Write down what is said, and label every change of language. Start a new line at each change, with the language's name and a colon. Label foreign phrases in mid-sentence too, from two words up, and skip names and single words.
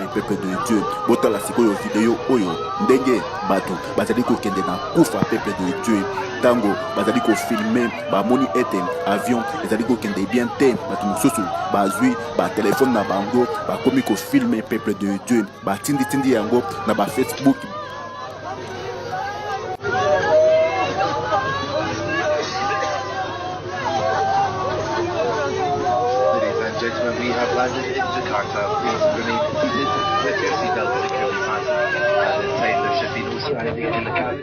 French: Peuple de Dieu,
Lingala: botala sikoyo video oyo ndenge bato bazali kokende na kufa.
French: Peuple de Dieu,
Lingala: tango bazali kofilme bamoni ete avion ezali kokende bien te, bato mosusu bazwi ba telefone na bango bakomi kofilme.
French: Peuple de Dieu,
Lingala: batindi yango na ba Facebook.
English: Gentlemen, we have landed in Jakarta. Please remain seated with your seatbelt securely fastened. At this time, there should be no surrounding in the cabin.